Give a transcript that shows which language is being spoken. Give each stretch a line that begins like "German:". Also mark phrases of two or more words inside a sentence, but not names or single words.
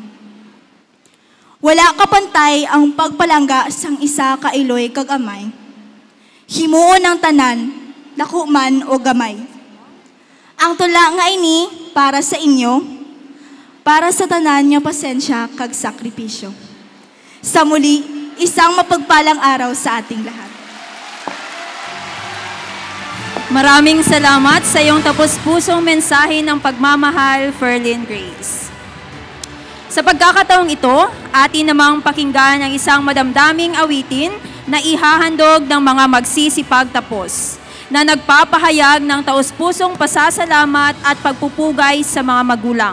Hiligaynon: Wala kapantay ang pagpalangga sang isa ka iloy kag amay. Himuon ang tanan, dako man o gamay. Ang tula nga ini para sa inyo, para sa tanan nga pasensya kag sakripisyo.
Filipino: Sa muli, isang mapagpalang araw sa ating lahat. Maraming salamat sa iyong tapos-pusong mensahe ng pagmamahal, Ferlyn Grace. Sa pagkakataong ito, atin namang pakinggan ang isang madamdaming awitin na ihahandog ng mga magsisipag tapos, na nagpapahayag ng taos-pusong pasasalamat at pagpupugay sa mga magulang.